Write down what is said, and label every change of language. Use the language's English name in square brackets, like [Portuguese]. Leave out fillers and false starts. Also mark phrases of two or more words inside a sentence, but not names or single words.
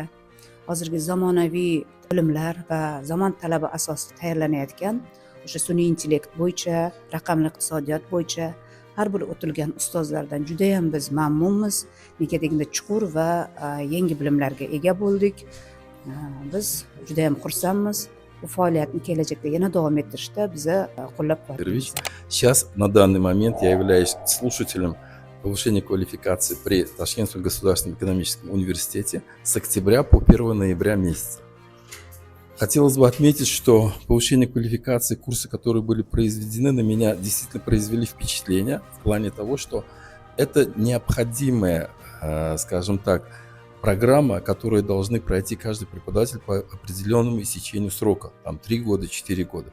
[Uzbek] Hozirgi zamonaviy bilimlar va zamon talabi asosida tayyorlanayotgan o'sha sun'iy intellekt bo'yicha, raqamli iqtisodiyot bo'yicha har bir o'tilgan ustozlardan juda ham biz mamnunmiz. Nega deganda chuqur va yangi bilimlarga ega bo'ldik. Biz juda ham xursandmiz. Bu faoliyatni kelajakda yana davom ettirishda bizni qo'llab-quvvatlaymiz. [Russian] Сейчас, на данный момент, я являюсь слушателем повышения квалификации при Ташкентском государственном экономическом университете с октября по 1 ноября месяца. Хотелось бы отметить, что повышение квалификации, курсы, которые были произведены, на меня действительно произвели впечатление в плане того, что это необходимая, скажем так, программа, которую должны пройти каждый преподаватель по определенному истечению срока, там 3 года, 4 года.